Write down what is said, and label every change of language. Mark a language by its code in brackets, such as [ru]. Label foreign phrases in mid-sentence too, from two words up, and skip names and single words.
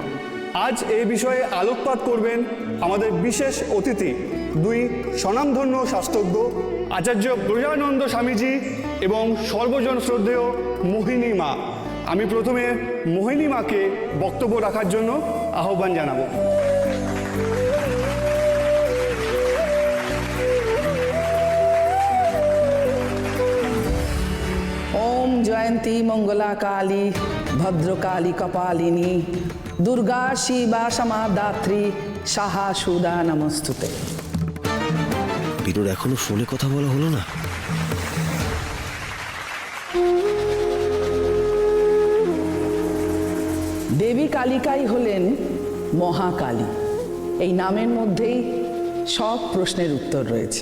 [bn] আজ এই বিষয়ে আলোকপাত করবেন আমাদের বিশেষ অতিথি, দুই স্বনামধন্য শাস্ত্রজ্ঞ, আচার্য ব্রজানন্দ স্বামীজি এবং সর্বজন শ্রদ্ধেয় মোহিনী মা। আমি প্রথমে মোহিনী মাকে বক্তব্য রাখার জন্য আহ্বান জানাবো। [sa] ओम जयंती मंगला काली भद्रकाली कपालिनी दुर्गा शिवा समादात्री साहा सुदा नमस्तुते। [bn] বিনুর এখনো ফোনে কথা বলা হলো না। দেবী কালিকাই হলেন মহাকালী। এই নামের মধ্যেই সব প্রশ্নের উত্তর রয়েছে।